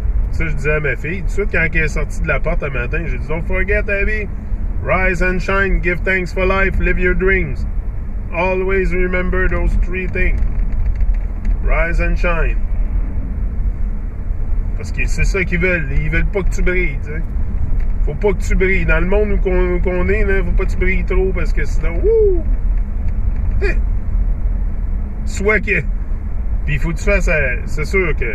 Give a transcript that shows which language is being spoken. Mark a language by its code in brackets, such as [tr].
[fr] Ça, je disais à ma fille, tout de suite, quand elle est sortie de la porte un matin, j'ai dit, [en] don't forget, Abby, rise and shine, give thanks for life, live your dreams. Always remember those 3 things. Rise and shine. [fr] Parce que c'est ça qu'ils veulent. Ils veulent pas que tu brilles, tu sais. Faut pas que tu brilles. Dans le monde où qu'on est, là, faut pas que tu brilles trop parce que sinon, soit que... Puis il faut que tu fasses... C'est sûr que...